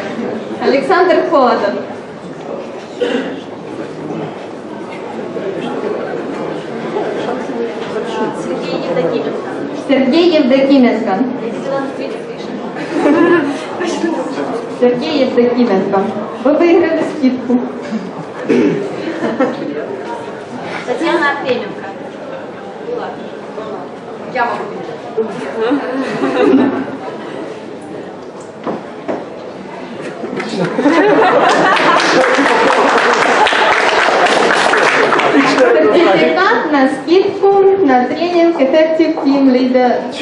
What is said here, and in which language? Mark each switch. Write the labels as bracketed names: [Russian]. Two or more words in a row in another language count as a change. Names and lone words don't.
[Russian] Александр Холодов. Сергей Евдокименко. Сергей Евдокименко. Сергей Евдокименко. Вы выиграли скидку. Татьяна Артеменко. Я могу. Сертификат на скидку на тренинг Effective Team Leader.